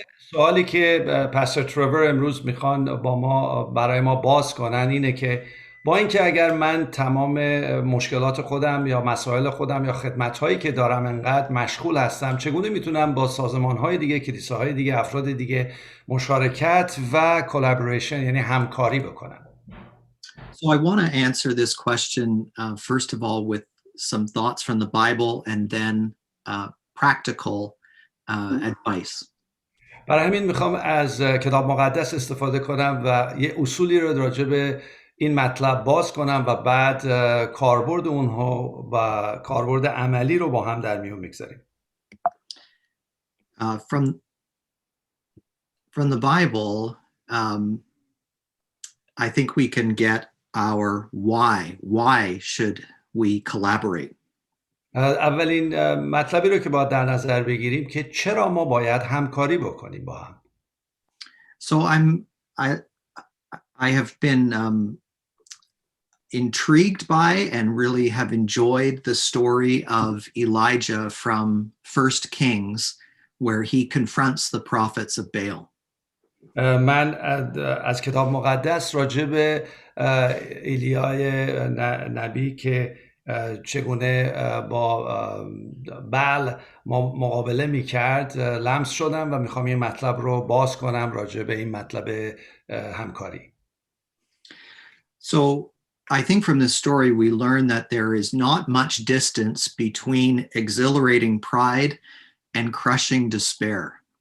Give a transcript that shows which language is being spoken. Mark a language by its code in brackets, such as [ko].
[fa] سوالی که پستر ترور امروز میخوان برای ما باز کنن اینه که با اینکه اگر من تمام مشکلات خودم یا مسائل خودم یا خدمت‌هایی که دارم انقدر مشغول هستم، چگونه میتونم با سازمان‌های دیگه، کلیساهای دیگه، افراد دیگه مشارکت و کلابوریشن یعنی همکاری بکنم؟ [en] So I want to answer this question first of all with some thoughts from the Bible and then practical advice. [fa] برای همین میخوام از کتاب مقدس استفاده کنم و یه اصولی رو راجع به این مطلب باز کنم و بعد کاربرد اونها و کاربرد عملی رو با هم در میون میگذاریم. [en] From the Bible, I think we can get our why. Why should we collaborate? [fa] اولین مطلبی رو که باید در نظر بگیریم که چرا ما باید همکاری بکنیم با هم. [en] So I have been intrigued by and really have enjoyed the story of Elijah from 1 Kings, where he confronts the prophets of Baal. [fa] من از کتاب مقدس راجع به ایلیای نبی که چگونه با بعل مقابله میکرد لمس شدم و میخوام این مطلب رو باز کنم راجع به این مطلب همکاری. [en] So I think from this story we learn that there is not much distance between exhilarating pride and crushing despair.